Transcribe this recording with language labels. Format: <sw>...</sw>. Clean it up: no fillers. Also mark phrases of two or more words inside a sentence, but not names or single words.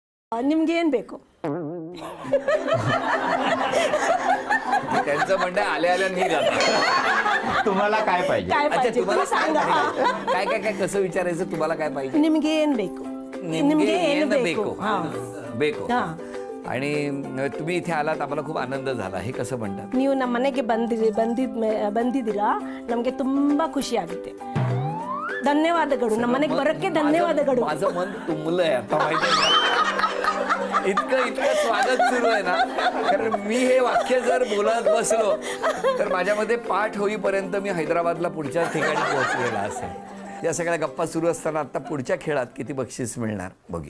<kn>ನಿಮ್ಗೆ ಏನ್ ಬೇಕು?</kn> <mr>त्यांचं म्हणणं आल्या आल्या निघाला. तुम्हाला काय पाहिजे? काय अच्छा पाहिजे तुम्हाला तुम्ही सांगा. काय काय काय कसं विचारायचं तुम्हाला काय पाहिजे?</mr> <kn>ನಿಮ್ಗೆ ಏನ್ ಬೇಕು? निमगे ಏನ್ येणं ಬೇಕು? बेको ಹಾ. बेको ಹಾ.</kn> <mr>आणि तुम्ही इथे आलात आम्हाला खूप आनंद झाला. हे कसं म्हणतात?</mr> <kn>ನೀವು ನಮ್ಮ ಮನೆಗೆ ಬಂದಿದ್ದೀರಾ, ನಮಗೆ ತುಂಬಾ ಖುಷಿ ಆಗುತ್ತೆ. ಧನ್ಯವಾದಗಳು. ನಮ್ಮ ಮನೆಗೆ ಬರೋಕ್ಕೆ ಧನ್ಯವಾದಗಳು.</kn> <mr>माझं मन तुंबलंय आता माहिती आहे का? इतकं इतकं स्वागत सुरू आहे ना, कारण मी हे वाक्य जर बोलत बसलो तर माझ्यामध्ये पाठ होईपर्यंत मी हैदराबादला पुढच्या ठिकाणी पोहोचलेला असेल. या सगळ्या गप्पा सुरू असताना आता पुढच्या खेळात किती बक्षीस मिळणार बघूया.</mr>